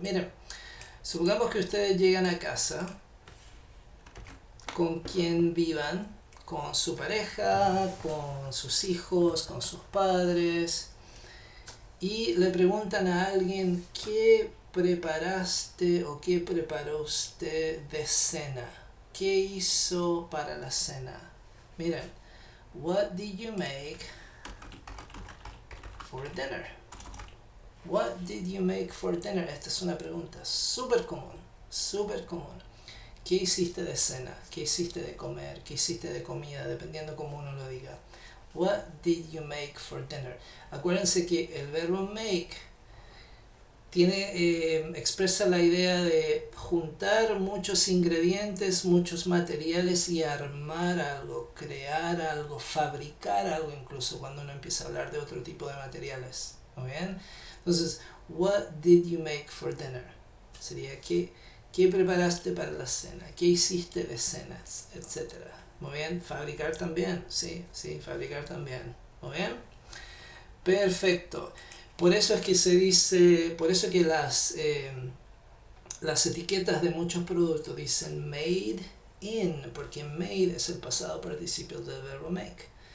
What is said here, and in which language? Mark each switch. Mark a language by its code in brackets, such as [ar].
[es] Miren, supongamos que ustedes llegan a casa con quien vivan, con su pareja, con sus hijos, con sus padres, y le preguntan a alguien ¿qué preparaste o qué preparó usted de cena? ¿Qué hizo para la cena? [en] Miren, what did you make for dinner? What did you make for dinner? [es] Esta es una pregunta súper común, súper común. ¿Qué hiciste de cena? ¿Qué hiciste de comer? ¿Qué hiciste de comida? Dependiendo cómo uno lo diga. [en] What did you make for dinner? [es] Acuérdense que el verbo make expresa la idea de juntar muchos ingredientes, muchos materiales y armar algo, crear algo, fabricar algo, incluso cuando uno empieza a hablar de otro tipo de materiales. ¿Muy bien? [en] Entonces, what did you make for dinner? [es] Sería ¿qué preparaste para la cena? ¿Qué hiciste de cenas? Etcétera. Muy bien, fabricar también, sí, fabricar también. Muy bien, perfecto. Por eso es que se dice, por eso que las etiquetas de muchos productos dicen made in, porque made es el pasado participio del verbo make.